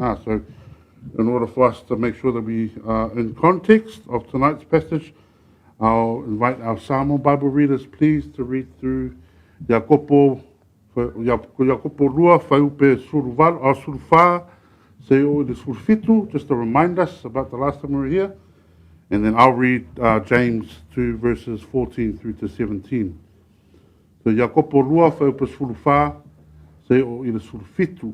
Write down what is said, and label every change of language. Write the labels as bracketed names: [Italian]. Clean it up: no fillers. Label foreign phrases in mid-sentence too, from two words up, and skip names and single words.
[English] So in order for us to make sure that we are in context of tonight's passage, I'll invite our Samoan Bible readers, please, to read through Yakopo Rua Whaupe Surufā, Se o the Surfitu, just to remind us about the last time we were here. And then I'll read James 2, verses 14 through to 17. So Yakopo Rua Whaupe Surufā, Se o i le Surfitu.